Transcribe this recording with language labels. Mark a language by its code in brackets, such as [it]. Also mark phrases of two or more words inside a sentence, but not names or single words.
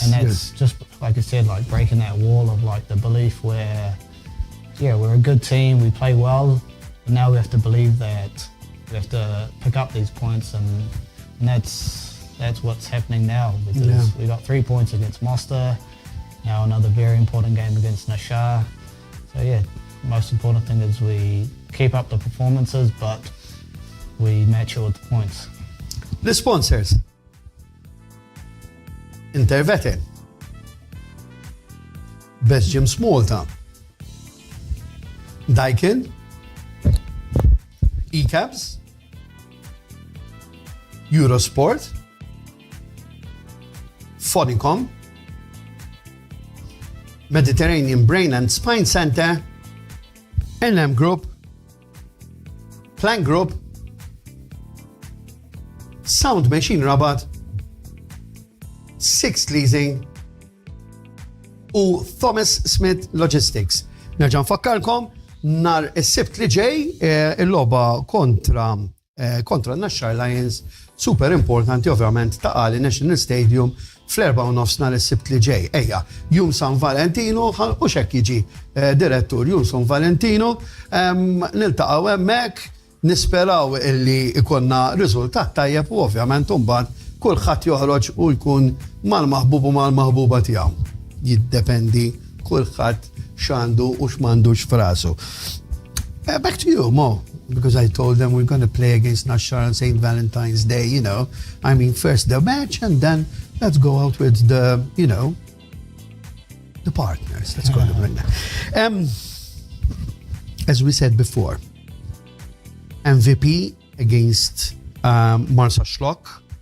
[en] And that's just, like I said, breaking that wall of the belief where, we're a good team, we play well, but now we have to believe that we have to pick up these points, and that's what's happening now, because we got 3 points against Malta, now another very important game against Nashar. So most important thing is we keep up the performances, but we match it with the points. The sponsors. Intervetin. Best Gyms Malta. Daikin. E-Cabs. Eurosport. Fonicom. Mediterranean Brain and Spine Center. NM Group. Plank Group. Sound Machine Rabat. Six Leasing. U Thomas Smith Logistics. [mt] Nerġa' nfakkarkom nar is-sibt li ġej il-logħba kontra National Lions super importanti ovvjament ta' Qali National Stadium fl-4:30 nar is-sibt li ġej. Ejja, jum San Valentino u x'hekk jiġi direttur jum San Valentino niltaqgħu hemmhekk nisperaw illi ikonna riżultat tajjeb u ovvjament imbagħad kulħadd joħroġ u jkun mal-maħbub u mal-maħbuba tiegħu. Jiddependi kulħadd x'għandu u x'm'għandux f'rasu. [en] Back to you, Mo, because I told them we're going to play against Nashar on St. Valentine's Day, you know. I mean, first the match and then let's go out with the, you know, the partners. Let's call them like that. As we said before, MVP against Marsa Schlock.